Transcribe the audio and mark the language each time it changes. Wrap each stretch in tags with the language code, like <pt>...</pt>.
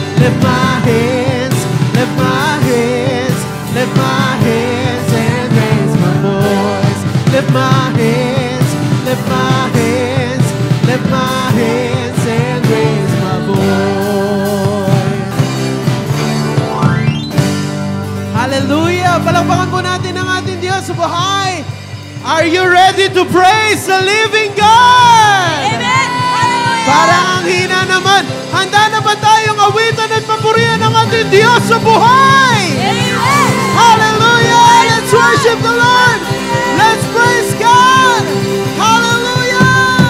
<en>Lift my hands, lift my hands, lift my hands and raise my voice. Lift my hands, lift my hands, lift my hands and raise my voice. Hallelujah!</en> <tl>Palakpakan po natin ang ating Diyos sa buhay.</tl> <en>Are you ready to praise the living God? Amen! Hallelujah!</en> <tl>Para ang hina naman, handa na ba tayong awitan at papurihan ang ating Diyos sa buhay?</tl> <en>Amen! Hallelujah! Let's worship the Lord! Let's praise God! Hallelujah!</en>